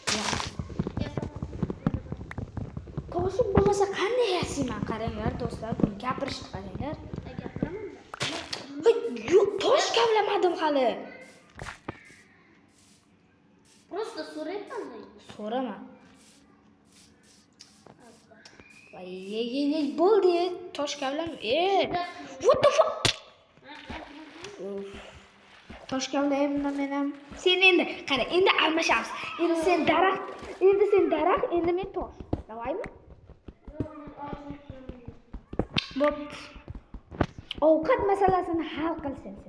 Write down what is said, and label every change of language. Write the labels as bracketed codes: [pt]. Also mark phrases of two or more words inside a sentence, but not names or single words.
[uz] Toshib bo'lmasa qanday yasayman, qaranglar do'stlar, buni gapirishni qaranglar. Gapiraman. Yo'q, tosh kavlamadim hali. Просто so'rayapman. So'rama. Voy, bo'ldi, tosh kavlam. [en] What the fuck? [uz] Tosh kavlayman men ham. Sen endi, qara, endi almashamiz. Endi sen daraxt, endi men tosh. Davaymi? Bo'pti. Ovqat masalasini hal qilsin sen.